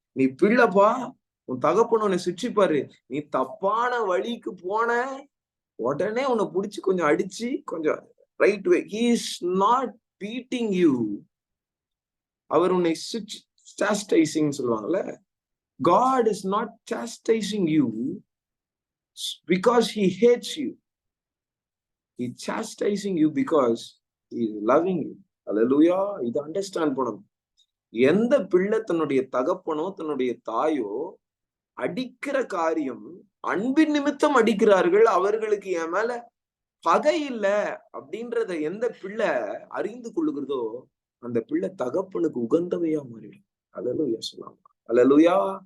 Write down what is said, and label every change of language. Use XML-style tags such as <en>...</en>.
<ta>நீ பிள்ளைப்பா, உன் தகப்பன் உன்னை சிட்சிப்பாரு. நீ தப்பான வழிக்கு போன உடனே உன்னை புடிச்சு கொஞ்சம் அடிச்சு கொஞ்சம்</ta> <en>Right way. He is not beating you.</en> <ta>அவர் உன்னை</ta> <en>chastising</en> <ta>சொல்லுவாங்கல்ல.</ta> <en>God is not chastising you because he hates you. He is chastising you because he is loving you.</en> <ta>அல்லேலூயா. இதை அண்டர்ஸ்டாண்ட் பண்ணணும். எந்த பிள்ளை தன்னுடைய தகப்பனோ தன்னுடைய தாயோ அடிக்கிற காரியம் அன்பின் நிமித்தம் அடிக்கிறார்கள், அவர்களுக்கு என் மேல பகை இல்ல அப்படின்றத எந்த பிள்ளை அறிந்து கொள்ளுகிறதோ அந்த பிள்ளை தகப்பனுக்கு உகந்தவையா மாறிடும். அல்லேலூயா சொல்லலாம். அல்லேலூயா.</ta>